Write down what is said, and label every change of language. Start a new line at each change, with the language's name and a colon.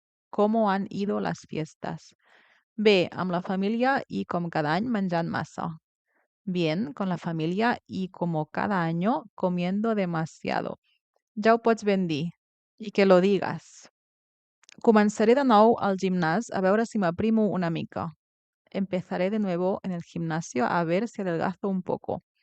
Spanish: ¿Cómo han ido las fiestas?
Catalan: Bé, amb la família y com cada any menjant massa.
Spanish: Bien, con la familia y como cada año comiendo demasiado.
Catalan: Ja ho pots ben dir.
Spanish: I que lo digas.
Catalan: Començaré de nou al gimnàs a veure si m'aprimo una mica.
Spanish: Empezaré de nuevo en el gimnasio a ver si adelgazo un poco.